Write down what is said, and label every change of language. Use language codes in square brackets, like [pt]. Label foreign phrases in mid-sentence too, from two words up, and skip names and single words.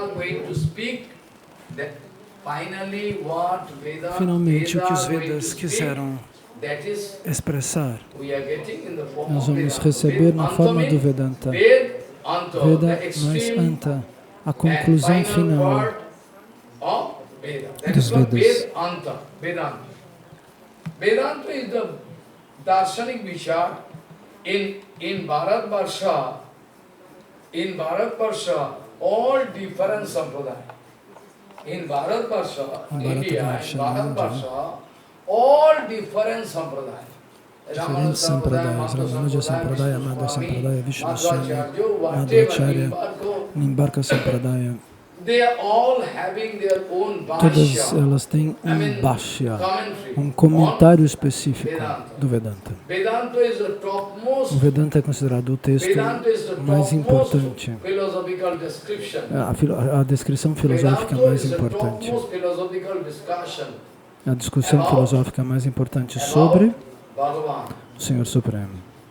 [pt] Finalmente, o que os Vedas quiseram expressar, nós vamos receber na forma do Vedanta. Veda mais Anta, a conclusão final dos Vedas. [en] Vedanta is the [hi] दार्शनिक विचार [en] in Bharatvarsha. In Bharatvarsha, all different sampradaya. In Bharatvarsha, India, in Bharatvarsha, all different sampradaya. [pt] Diferentes sampradayas, Ramanuja Sampradaya, Madhva Sampradaya, Vishnu Swami, Madhvacharya, Nimbarka Sampradaya. Todas elas têm um bhashya, um comentário específico do Vedanta. O Vedanta é considerado o texto mais importante, a descrição filosófica mais importante, a discussão filosófica mais importante sobre o Senhor Supremo.